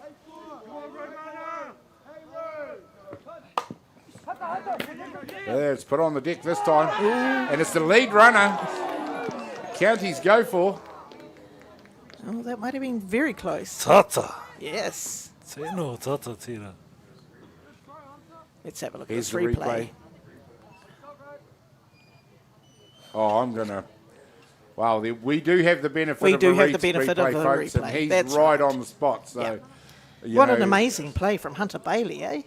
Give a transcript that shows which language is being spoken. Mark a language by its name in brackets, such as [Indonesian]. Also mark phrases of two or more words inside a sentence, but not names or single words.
[English] There, it's put on the deck this time. And it's the lead runner. Counties go for. Oh, that might have been very close. Tata. Yes. [Māori] Tēnō tata tira. [English] Let's have a look Here's at this replay. Oh, I'm going to... Wow, we do have the benefit we of do a have the benefit replay, of a folks, replay. and he's That's right on the spot. So, what an amazing play from Hunter Bailey, eh?